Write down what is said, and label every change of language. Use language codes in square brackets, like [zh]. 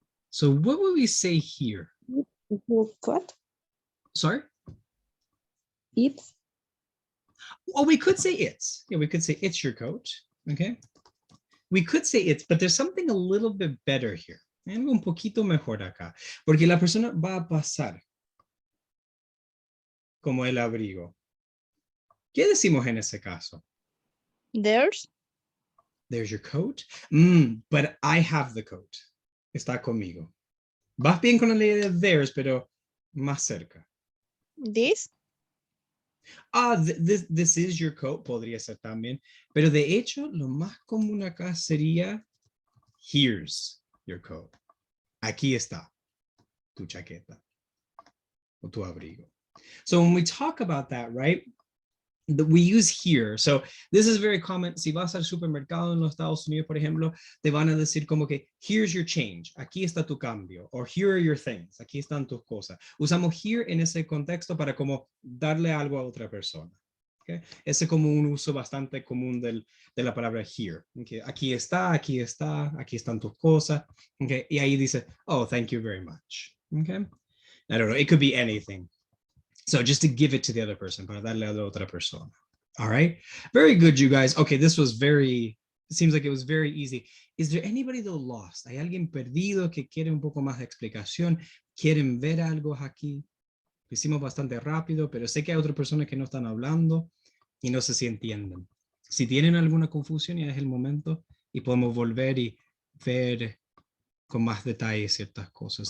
[en] So what would we say here? Coat. Sorry? It's. Oh, we could say it's. Yeah, we could say it's your coat. Okay. We could say it's, but there's something a little bit better here. [es] Algo un poquito mejor acá. Porque la persona va a pasar como el abrigo. ¿Qué decimos en ese caso? [en] Theirs. There's your coat. But I have the coat. [es] Está conmigo. Vas bien con la ley de theirs, pero más cerca. [en] This. This is your coat, [es] podría ser también. Pero de hecho, lo más común acá sería [en] here's your coat. [es] Aquí está tu chaqueta o tu abrigo. [en] So when we talk about that, right, we use here. So this is very common. [es] Si vas al supermercado en los Estados Unidos, por ejemplo, te van a decir como que [en] here's your change. [es] Aquí está tu cambio. [en] Or here are your things. [es] Aquí están tus cosas. Usamos here en ese contexto para como darle algo a otra persona. Okay? Ese es como un uso bastante común de la palabra here. Okay? Aquí están tus cosas. Okay? Y ahí dice, [en] oh, thank you very much. Okay? I don't know. It could be anything. So just to give it to the other person, [es] para darle a la otra persona. [en] All right. Very good, you guys. Okay, this was it seems like it was very easy. Is there anybody though lost? [es] ¿Hay alguien perdido que quiere un poco más de explicación? ¿Quieren ver algo aquí? Lo hicimos bastante rápido, pero sé que hay otras personas que no están hablando y no sé si entienden. Si tienen alguna confusión, ya es el momento y podemos volver y ver con más detalle ciertas cosas.